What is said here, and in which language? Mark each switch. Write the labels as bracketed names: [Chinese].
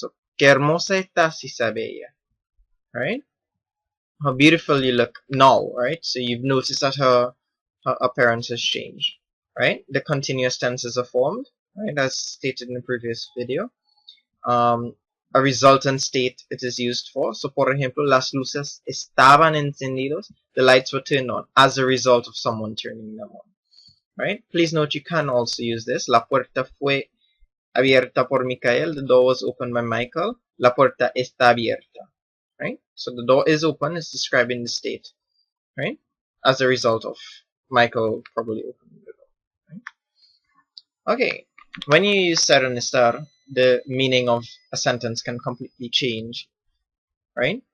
[Spanish] So, qué hermosa estás, Isabella, [English] right? How beautiful you look now, right? So you've noticed that her appearance has changed, right? The continuous tenses are formed, right, as stated in the previous video. A resultant state it is used for. So, [Spanish] por ejemplo, las luces estaban encendidos. [English] The lights were turned on as a result of someone turning them on. Right? Please note you can also use this. [Spanish] La puerta fue abierta por Michael. [English] The door was opened by Michael. [Spanish] La puerta está abierta. [English] Right? So the door is open. It's describing the state. Right? As a result of Michael probably opening the door. Right? Okay. When you use ser and estar, the meaning of a sentence can completely change, right?